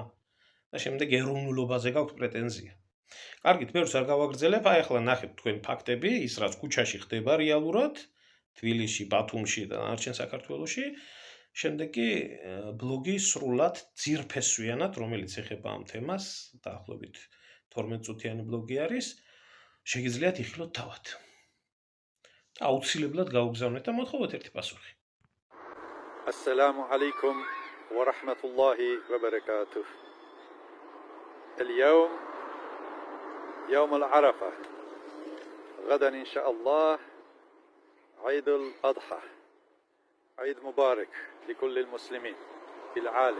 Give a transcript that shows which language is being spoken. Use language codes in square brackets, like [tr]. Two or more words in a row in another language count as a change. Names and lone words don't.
[ka] და შემდეგ ეროვნულობაზე გაქვთ პრეტენზია. კარგით, ბევრს არ გავაგრძელებ, აი ახლა ნახეთ თქვენ ფაქტები, ის რაც ქუჩაში ხდება რეალურად, თბილისში, ბათუმში და დანარჩენ საქართველოში, შემდეგ კი ბლოგი სრულად ძირფესვიანად, რომელიც ეხება ამ თემას, დაახლოებით 12 წუთიანი ბლოგი არის, შეგიძლიათ იხილოთ თავად. და აუცილებლად გაუგზავნეთ და მოთხოვოთ ერთი პასუხი. [ar] السلام عليكم ورحمة الله وبركاته. اليوم يوم العرفة، غدا إن شاء الله عيد الأضحى، عيد مبارك لكل المسلمين في العالم.